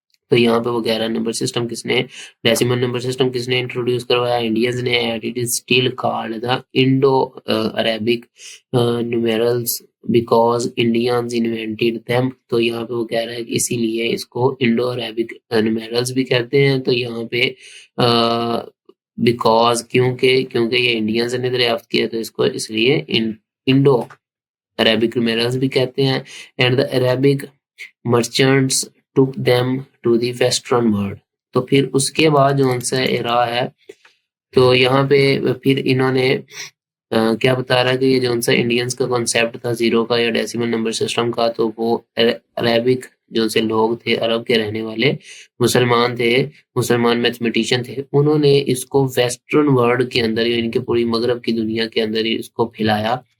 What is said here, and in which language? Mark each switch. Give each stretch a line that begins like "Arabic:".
Urdu: تو یہاں پہ وہ کہہ رہا ہے نمبر سسٹم کس نے ڈیسیمل نمبر سسٹم کس نے انٹروڈیوس کروایا؟ انڈینز نے.
English: It is still called the Indo-Arabic numerals because Indians invented them.
Urdu: تو یہاں پہ وہ کہہ رہا ہے کہ اسی لیے اس کو انڈو عربک numerals بھی کہتے ہیں. تو یہاں پہ بیکاز کیونکہ یہ انڈینز نے دریافت کیا تو اس کو اس لیے انڈو عربک numerals بھی کہتے ہیں.
English: And the Arabic merchants took them to the western world.
Urdu: تو پھر اس کے بعد جو ان سے ایرا ہے تو یہاں پہ پھر انہوں نے کیا بتا رہا ہے کہ یہ جو ان سے انڈینز کا کنسیپٹ تھا زیرو کا یا ڈیسیمل نمبر سسٹم کا تو وہ عربک جو سے لوگ تھے عرب کے رہنے والے مسلمان میتھمیٹیشین تھے انہوں نے اس کو ویسٹرن ورلڈ کے اندر یعنی کہ پوری مغرب کی دنیا کے اندر اس کو پھیلایا.